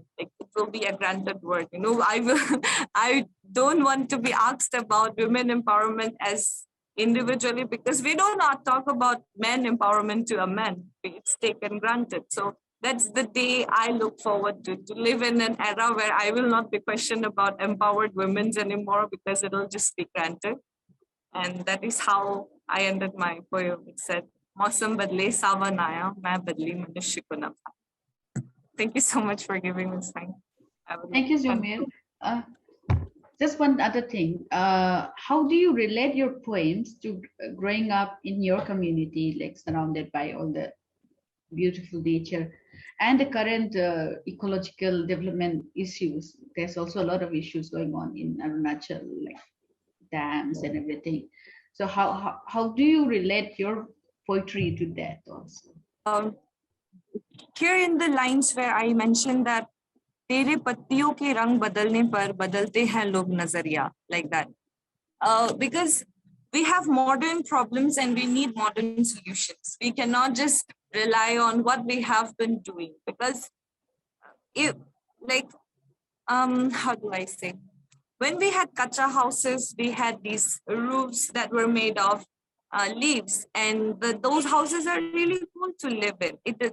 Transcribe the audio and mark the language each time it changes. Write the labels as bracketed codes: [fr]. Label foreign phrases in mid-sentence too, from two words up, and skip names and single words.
[en] Like, it will be a granted word. You know, I don't want to be asked about women empowerment as individually, because we do not talk about men empowerment to a man. It's taken granted. So that's the day I look forward to live in an era where I will not be questioned about empowered women anymore, because it'll just be granted. And that is how I ended my poem. It said, [hi] "मौसम बदले सावन आया, मैं बदली मनुष्य को न." [en] Thank you so much for giving me this time. Thank you, Jomyir. Just one other thing. How do you relate your poems to growing up in your community, like surrounded by all the beautiful nature and the current ecological development issues? There's also a lot of issues going on in Arunachal, like dams and everything. So how do you relate your poetry to that also? Here in the lines where I mentioned that [hi] तेरे पत्तियों के रंग बदलने पर बदलते हैं लोग नजरिया, [en] like that. Because we have modern problems and we need modern solutions. We cannot just rely on what we have been doing, because if, like, how do I say? When we had kacha houses, we had these roofs that were made of leaves, and those houses are really cool to live in.